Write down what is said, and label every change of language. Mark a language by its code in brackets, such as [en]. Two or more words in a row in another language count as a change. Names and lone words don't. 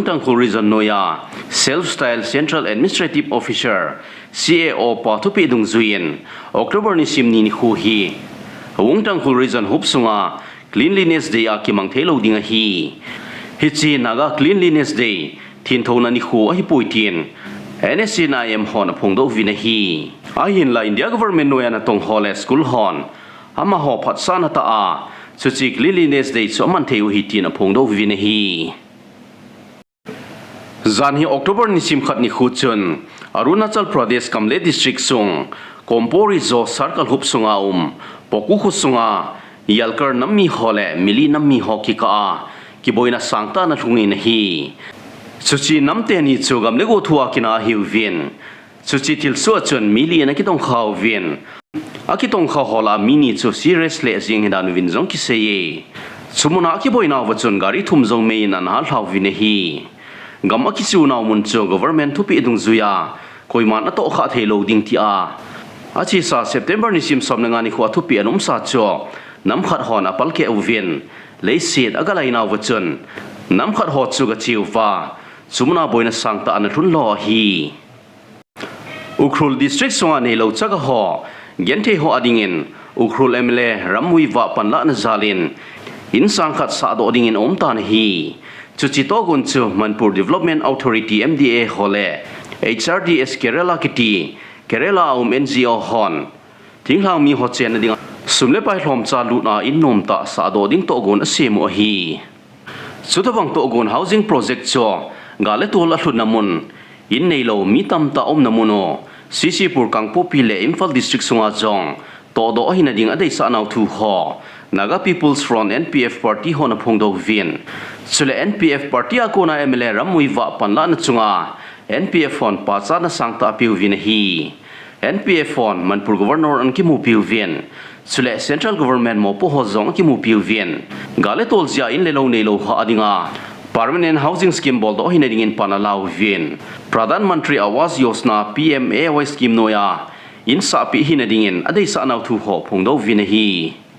[tcz] tangkhul region noya [en] self style central administrative officer CAO [tcz] pa thupi dung zuin October ni sim ni khu hi wong tangkhul region hupsunga [en] cleanliness day [tcz] a kimang thelo dinga hi hichi naga [en] cleanliness day [tcz] thin thona ni khu a hi puitin NSCNIM hon phongdo vinahi ahin la India government noya tong hole school hon ama ho phat sana ta a chuchi [en] cleanliness day [tcz] so man theu hi tin phongdo vinahi zanhi October ni sim khat ni khuchun Arunachal Pradesh Kamle district sung Kompori zo circle hupsunga poku khusunga yalkar nammi hole mili nammi hoki ka kiboina sangta na thungi na hi chuchi namte ni chugam lego thua kina hiwin chuchi tilso chun mili na kitong khaw vin akitong khaw hola mini chu serious le jing hidan win jong ki seye chumuna kiboina wachun gari thumjong mein an hal haw vin hi gam akichu naw mun chu government thupi dung zuya koiman na to kha thelo ding ti a achi sa September ni sim som nga ni khu thupi anum sa cho nam khat hon apal ke uvin leisit agalai naw wachun nam khat ho chu ga chiwa sumuna boina sangta an thun lo hi Ukhrul district songa nei lo chaga ho gente ho adingin Ukhrul MLA ramui wa panla na zalin in sang khat sa do dingin Umta na hi chuchi to gun chu Manipur Development Authority MDA hole HRDS Kerala kiti Kerala NGO hon thinglang mi ho chen ding sumle pai hlom cha lu na in Umta sa do ding to gun asem hi chutawang to gun [en] housing project [tcz] cho gale to la thun namun in nei lo mi tam ta om namuno Sisipur kangpo pile Imphal district sunga jong to do hina ding adai sa naw thu ho Naga People's Front NPF party hona phongdo vin chule NPF party akona MLA ramui wa panla na chunga NPF hon pacha na sangta piu vin hi NPF hon Manipur governor an ki mu piu vin chule [en] central government [tcz] mo po ho jong ki mu piu vin gale tol zia in lelo nei lo ha adinga [en] permanent housing scheme [tcz] bol do hina dingin panalau vin Pradhan Mantri Awas Yojana PMAY scheme noya in sa pi hina dingin adai sa naw thu ho phongdo vin hi